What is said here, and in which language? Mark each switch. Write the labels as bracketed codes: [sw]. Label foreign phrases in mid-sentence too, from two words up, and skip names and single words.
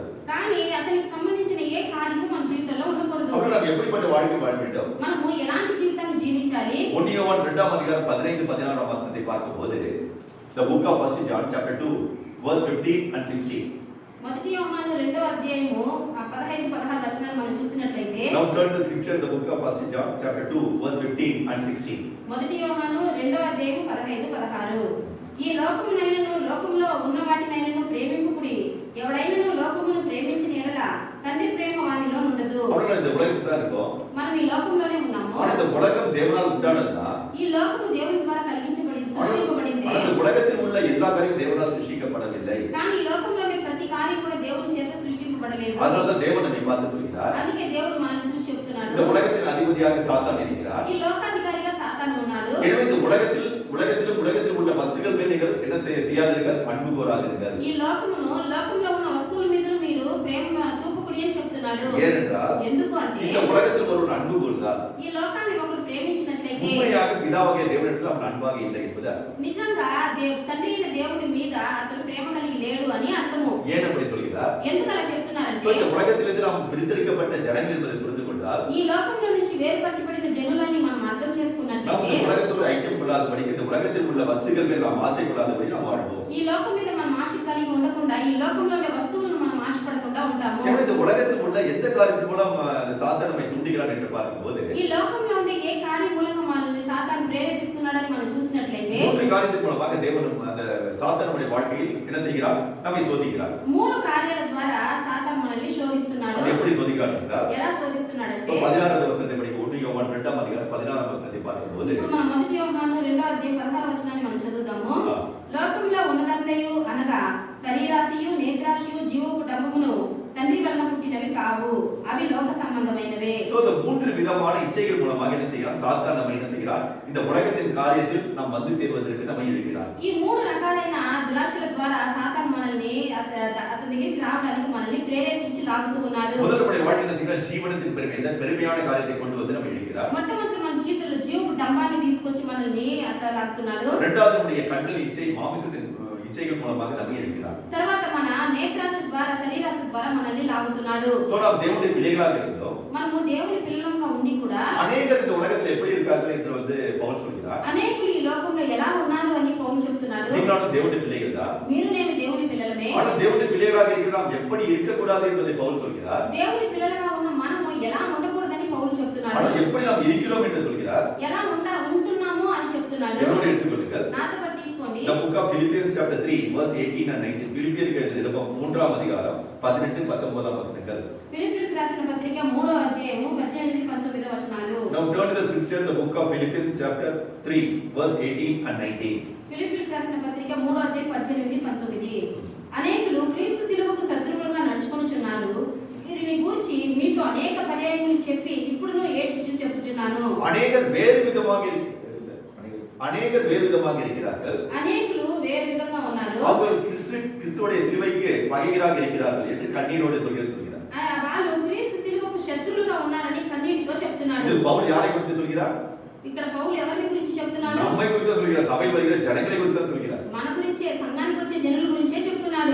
[te] కానీ అతనికి సంబంధించిన ఏ కార్యము మన జీవితంలో ఉండకూడదు. [ta] அப்ப நாம் எப்படிப்பட்ட வாழ்க்கை வாழ வேண்டும்? [te] మనము ఎలాంటి జీవితాన్ని జీవించాలి? [ta] 1 யோவான் 2ஆம் அதிகாரம் 15 16ஆம் வசனத்தை பார்க்கும்போது [en] the book of 1 John chapter 2 verse 15 and 16. [te] మొదటి యోహాను 2వ అధ్యాయము 15 16 వచనాలు మనం చూసినట్లయితే [en] Now turn to scripture the book of 1 John chapter 2 verse 15 and 16. [te] మొదటి యోహాను 2వ అధ్యాయం 15 16. ఈ లోకమునైనను లోకములో ఉన్న వాటినైనను ప్రేమింపుకుడి. ఎవడైనను లోకమును ప్రేమించిన యెడల తండ్రి ప్రేమ వానిలో ఉండదు. [ta] அவனால இந்த உலகத்துல தான் இருக்கோம். [te] మనం ఈ లోకంలోనే ఉన్నాము. [ta] ஆனா இந்த உலகம் தேவனால் உண்டானதா? [te] ఈ లోకము దేవుని ద్వారా కలిగించబడింది, సృష్టింపబడింది. [ta] ஆனா இந்த உலகத்தில் உள்ள எல்லா காரியமும் தேவனால் சிருஷ்டிக்கப்படவில்லை. [te] కానీ ఈ లోకంలోనే ప్రతి కార్యం కూడా దేవుని చేత సృష్టింపబడలేదు. [ta] அதனால தான் தேவன் நம்மை பார்த்து சொல்கிறார். [te] అందుకే దేవుడు మనల్ని చూసి చెప్తున్నాడు. [ta] இந்த உலகத்தின் அதிபதியாக சாத்தான் இருக்கிறார். [te] ఈ లోకాధికారిగా సాతాను ఉన్నాడు. [ta] எனவே இந்த உலகத்தில் உள்ள வஸ்துகள் மேல் நீங்கள் என்ன செய்யாதீர்கள், அன்பு கூறாதீர்கள். [te] ఈ లోకమును లోకంలో ఉన్న వస్తువుల మీద మీరు ప్రేమ చూపకుడి అని చెప్తున్నాడు. [ta] ஏனென்றால் [te] ఎందుకు అంటే [ta] இந்த உலகத்தில் ஒரு அன்பு கூர்ந்தால் [te] ఈ లోకాన్ని ఒకరు ప్రేమించినట్లయితే [ta] உண்மையாக பிதாவாகிய தேவனிடத்தில் அவன் அன்பாக இல்லை என்பது [te] నిజంగా తండ్రి అయిన దేవుని మీద అతను ప్రేమ కలిగి లేడు అని అర్థము. [ta] ஏன் அப்படி சொல்கிறார்? [te] ఎందుకు అలా చెప్తున్నారంటే [ta] இந்த உலகத்திலிருந்து நாம் பிரித்தெடுக்கப்பட்ட ஜனங்கள் என்பதை புரிந்து கொண்டால் [te] ఈ లోకంలో నుంచి వేరుపరచబడిన జనులని మనం అర్థం [ta] நாம் [te] చేసుకున్నట్లయితే [ta] இந்த உலகத்தோடு ஐக்கியம் கொள்ளாதபடி, இந்த உலகத்தில் உள்ள வஸ்துகள் மேல் நாம் ஆசை கொள்ளாதபடி நாம் வாழ்வோம். [te] ఈ లోకం మీద మనం ఆశ కలిగి ఉండకుండా ఈ లోకంలో ఉండే వస్తువులను మనం ఆశపడకుండా ఉంటాము. [ta] எனவே இந்த உலகத்தில் உள்ள எந்த காரியத்தின் மூலம் சாத்தான் நம்மை தூண்டுகிறான் என்று பார்க்கும்போது [te] ఈ లోకంలో ఉండే ఏ కార్యం మూలంగా మనల్ని సాతాను ప్రేరేపిస్తున్నాడని మనం చూసినట్లయితే [ta] 3 காரியத்தின் மூலமாக தேவன் அந்த சாத்தான் நம்முடைய வாழ்க்கையில் என்ன செய்கிறார்? நம்மை சோதிக்கிறார். [te] 3 కార్యాల ద్వారా సాతాను మనల్ని శోధిస్తున్నాడు. [ta] அது எப்படி சோதிக்கிறார் என்றால் [te] ఎలా శోధిస్తున్నాడంటే [ta] 16வது వచனத்தை படிக்க 1 யோவான் 2ஆம் அதிகாரம் 16ஆம் வசனத்தை பார்க்கும்போது [te] ఇప్పుడు మనం మొదటి యోహాను 2వ అధ్యాయం 16వ వచనాన్ని మనం చదువుదాము. లోకంలో ఉన్నదంతయు అనగా శరీరాశయు నేత్రాశయు జీవపు డంబమును తండ్రి వలన పుట్టినవి కావు, అవి లోక సంబంధమైనవే. [ta] சோ இந்த 3 விதமான இச்சைகள் மூலமாக என்ன செய்கிறான்? சாத்தான் நம்மை என்ன செய்கிறான்? இந்த உலகத்தின் காரியத்தில் நாம் வந்து சேர்வதற்கு நம்மை இழுக்கிறான். [te] ఈ 3 రకాలైన దురాశల ద్వారా సాతాను మనల్ని అతని దగ్గరికి రావడానికి మనల్ని ప్రేరేపించి లాగుతూ ఉన్నాడు. [ta] முதல் நம்முடைய வாழ்க்கையில் என்ன செய்கிறான்? ஜீவனத்தின் பெருமை, இந்த பெருமையான காரியத்தை கொண்டு வந்து நம்மை இழுக்கிறார். [te] మొట్టమొదటి మన జీవితంలో జీవపు డంబాన్ని తీసుకొచ్చి మనల్ని అట్లా లాగుతున్నాడు. [ta] இரண்டாவது நம்முடைய கண்கள் இச்சை, மாமிசத்தின் இச்சைகள் மூலமாக நம்மை இழுக்கிறார். [te] తర్వాత మన నేత్రాశ ద్వారా శరీరాశ ద్వారా మనల్ని లాగుతున్నాడు. [ta] சோ நாம் தேவனுடைய பிள்ளைகளாக இருந்தோம். [te] మనము దేవుని పిల్లలంగా ఉండి కూడా [ta] அநேகர் இந்த உலகத்தில் எப்படி இருக்கார்கள் என்று வந்து பவுல் சொல்கிறார். [te] అనేకులు ఈ లోకంలో ఎలా ఉన్నారు అని పౌలు చెప్తున్నాడు. [ta] நீங்களும் தேவனுடைய பிள்ளைகள் தான். [te] మీరు నేను దేవుని పిల్లలమే. [ta] ஆனால் தேவனுடைய பிள்ளைகளாக இருக்கிற நாம் எப்படி இருக்கக்கூடாது என்பதை பவுல் சொல்கிறார். [te] దేవుని పిల్లలుగా ఉన్న మనము ఎలా ఉండకూడదని పౌలు చెప్తున్నాడు. [ta] ஆனால் எப்படி நாம் இருக்கிறோம் என்று சொல்கிறார். [te] ఎలా ఉంటున్నాము అని చెప్తున్నాడు. [ta] என்னோடு எடுத்துக்கொள்ளுங்கள். [te] నాతో పాటు తీసుకోండి. [en] The book of Philippians chapter 3 verse 18 and 19. [ta] பிலிப்பியருக்கு எழுதின 3ஆம் அதிகாரம் 18 19ஆம் வசனங்கள். [te] ఫిలిప్పీయులకు రాసిన పత్రిక 3వ అధ్యాయము 18 19 వచనాలు. [en] Now turn to the scripture, the book of Philippians chapter 3 verse 18 and 19. [te] ఫిలిప్పీయులకు రాసిన పత్రిక 3వ అధ్యాయం 18 19. అనేకులు క్రీస్తు శిలువకు శత్రువులుగా నడుచుకొనుచున్నారు. వీరిని గూర్చి మీతో అనేక పర్యాయములు చెప్పి ఇప్పుడును ఏడ్చుచు చెప్పుచున్నాను. [ta] அநேகர் வேறு விதமாக இருக்கிறார்கள். [te] అనేకులు వేరు విధంగా ఉన్నారు. [ta] அவர்கள் கிறிஸ்துவுடைய சிலுவைக்கு பகைவராக இருக்கிறார்கள் என்று கண்ணீரோடு சொல்கிறார். [te] వాళ్ళు క్రీస్తు శిలువకు శత్రువులుగా ఉన్నారని కన్నీటితో చెప్తున్నాడు. [ta] இது பவுல் யாரை குறித்து சொல்கிறார்? [te] ఇక్కడ పౌలు ఎవరి గురించి చెప్తున్నాడు? [ta] நம்மை குறித்து சொல்கிறார். சபையில் வருகிற ஜனங்களை குறித்து சொல்கிறார். [te] మన గురించే, సంఘానికి వచ్చే జనుల గురించే చెప్తున్నాడు.